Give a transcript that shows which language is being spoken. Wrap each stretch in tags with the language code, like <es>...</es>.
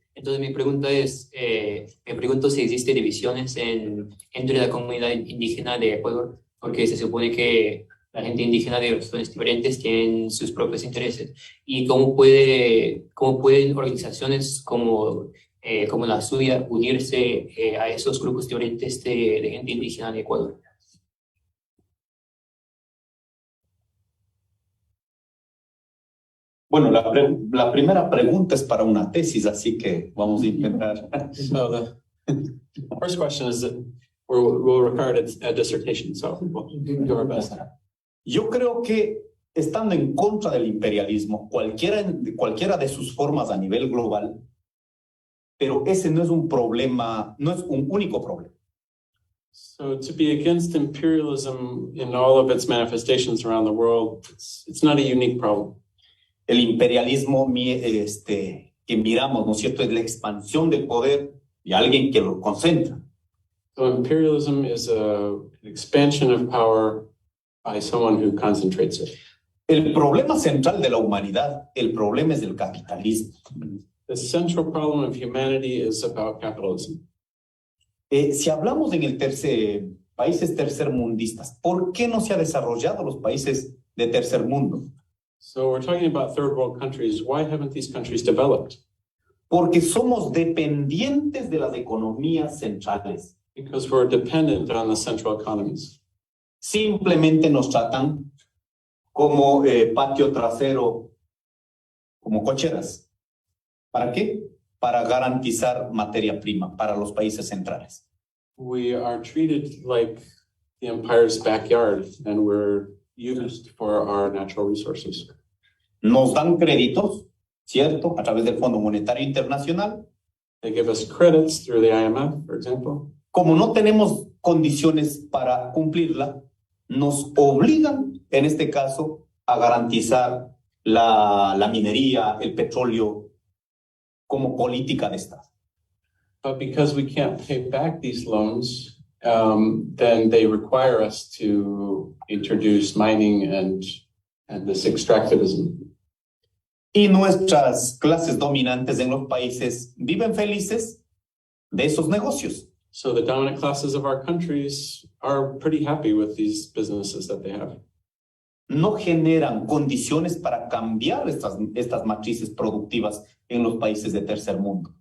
<es>Entonces mi pregunta es, me pregunto si existe divisiones entre la comunidad indígena de Ecuador, porque se supone que la gente indígena de regiones diferentes tienen sus propios intereses, y cómo pueden organizaciones como la suya unirse a esos grupos diferentes de gente indígena de Ecuador. Bueno, la primera pregunta es para una tesis, así que vamos a intentar.</es> <en>So the first question is that we'll record a dissertation, so we'll do our best.</en> <es>Yo creo que estando en contra del imperialismo, cualquiera de sus formas a nivel global, pero ese no es un problema, no es un único problema.</es> <en>So to be against imperialism in all of its manifestations around the world, it's not a unique problem.</en> <es>El imperialismo que miramos, ¿no es cierto?, es la expansión del poder de alguien que lo concentra.</es> <en>So imperialism is an expansion of power by someone who concentrates it.</en> <es>El problema central de la humanidad, el problema es del capitalismo.</es> <en>The central problem of humanity is about capitalism.</en> <es>Si hablamos en países tercermundistas, ¿por qué no se ha desarrollado los países de tercer mundo?</es> <en>So we're talking about third world countries. Why haven't these countries developed?</en> <es>Porque somos dependientes de las economías centrales.</es> <en>Because we're dependent on the central economies.</en> <es>Simplemente nos tratan como patio trasero, como cocheras. ¿Para qué? Para garantizar materia prima para los países centrales.</es> <en>We are treated like the empire's backyard, and we're used for our natural resources.</en> <es>Nos dan créditos ¿cierto? A través del Fondo Monetario Internacional.</es> <en>They give us credits through the IMF, for example.</en> <es>Como no tenemos condiciones para cumplirla, nos obligan, en este caso, a garantizar la minería, el petróleo, como política de Estado.</es> <en>But because we can't pay back these loans, then they require us to introduce mining and this extractivism.</en> <es>Y nuestras clases dominantes en los países viven felices de esos negocios.</es> <en>So the dominant classes of our countries are pretty happy with these businesses that they have.</en> <es>No generan condiciones para cambiar estas matrices productivas en los países de tercer mundo.</es>